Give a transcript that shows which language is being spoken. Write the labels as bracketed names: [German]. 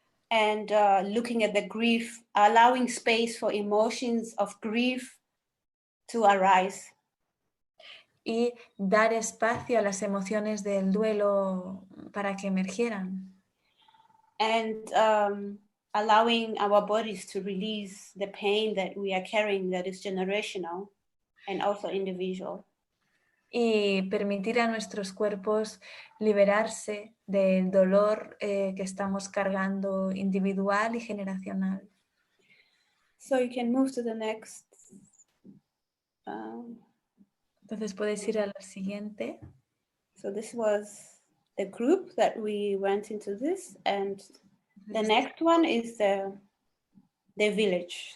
[English] And looking at the grief, allowing space for emotions of grief to arise. [Spanish] Y dar espacio a las emociones del duelo para que emergieran. [English] And allowing our bodies to release the pain that we are carrying that is generational and also individual. [Spanish] Y permitir a nuestros cuerpos liberarse del dolor que estamos cargando individual y generacional. [English] So you can move to the next. [Spanish] Entonces puedes ir a la siguiente. [English] So this was the group that we went into this, and the next one is the village.